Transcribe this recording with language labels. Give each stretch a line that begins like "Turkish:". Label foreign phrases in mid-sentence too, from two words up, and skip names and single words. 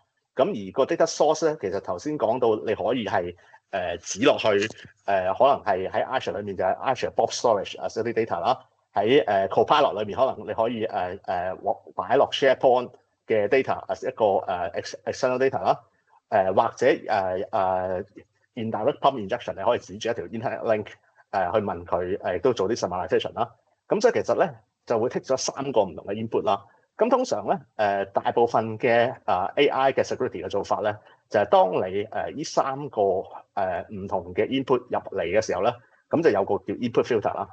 Cantonese: 咁而個
English: data source
Cantonese: 咧，其實頭先講到你可以係指落去可能係喺 Azure 裏面就係 Azure Blob Storage 嗰啲 data 啦，喺Copilot 裏面可能你可以擺落 SharePoint 嘅 data as 一個
English: external data
Cantonese: 啦，或者
English: indirect prompt injection
Cantonese: 你可以指住一條
English: internet link
Cantonese: 去問佢亦都做啲 summarization 啦。咁所以其實咧就會剔咗3個唔同嘅 input 啦。咁通常咧大部分嘅AI 嘅 security 嘅做法咧，就係當你呢3個唔同嘅 input 入嚟嘅時候咧，咁就有個叫
English: input filter
Cantonese: 啦。